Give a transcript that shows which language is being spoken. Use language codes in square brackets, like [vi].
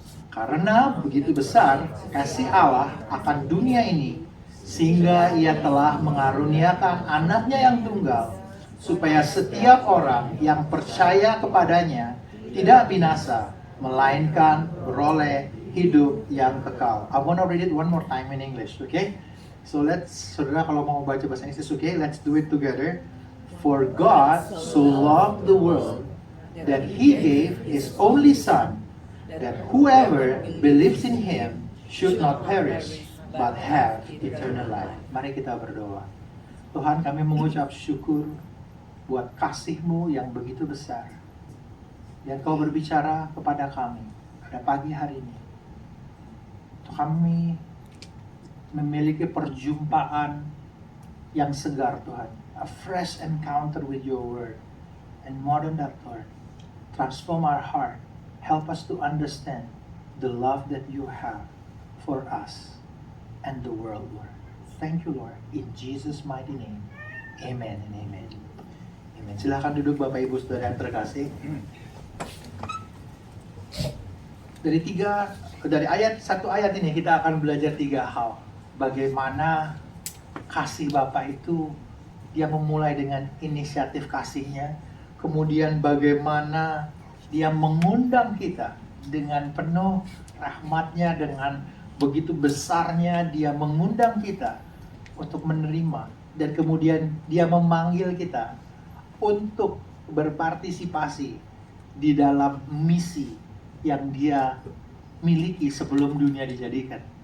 [id] Karena begitu besar kasih Allah akan dunia ini, sehingga ia telah mengaruniakan anaknya yang tunggal, supaya setiap orang yang percaya kepadanya tidak binasa, melainkan beroleh hidup yang kekal. [en] I want to read it one more time in English, okay? [id] So saudara kalau mau baca bahasa Inggris, okay? [en] Let's do it together. For God so loved the world that He gave His only Son, that whoever believes in Him should not perish, but have eternal life. [id] Mari kita berdoa. Tuhan, kami mengucap syukur buat kasih-Mu yang begitu besar. Dan Kau berbicara kepada kami pada pagi hari ini. Kami memiliki perjumpaan yang segar, Tuhan. [en] A fresh encounter with Your Word. And more than that, Lord, transform our heart. Help us to understand the love that You have for us and the world, Lord. Thank You, Lord. In Jesus' mighty name, amen and amen. [id] Amin. Silahkan duduk Bapak Ibu Saudara yang terkasih. Dari satu ayat ini kita akan belajar 3 hal. Bagaimana kasih Bapa itu dia memulai dengan inisiatif kasihnya, kemudian bagaimana dia mengundang kita dengan penuh rahmatnya, dengan begitu besarnya dia mengundang kita untuk menerima, dan kemudian dia memanggil kita untuk berpartisipasi di dalam misi yang dia miliki sebelum dunia dijadikan.